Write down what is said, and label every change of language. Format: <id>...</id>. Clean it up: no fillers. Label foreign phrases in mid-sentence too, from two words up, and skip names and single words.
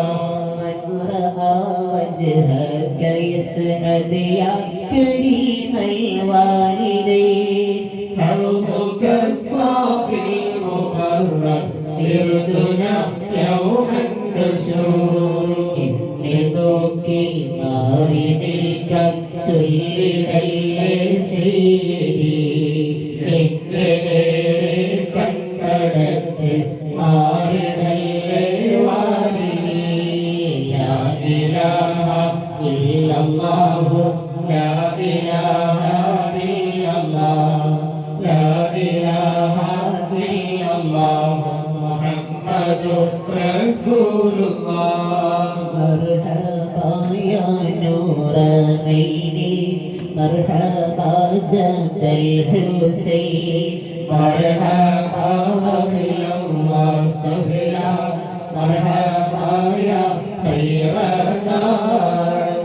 <ar>من رأى وجهك يسعد يا كريم الوالدين حوضك الصافي المبرد يردنا يوم النشور</ar> <ml>നോക്കി മാറി നിൽക്കാൻ ചൊല്ലിടല്ലേ സീതി എന്റെ നേരെ കണ്ണടച്ച് മാറിടല്ലേ വാരിനി</ml> <ar>لا إله إلا الله لا إله إلا الله لا إله إلا الله محمد رسول الله مرحبا يا نور عيني مرحبا جد الحسين مرحبا أهلا وسهلا مرحبا يا خير دار</ar>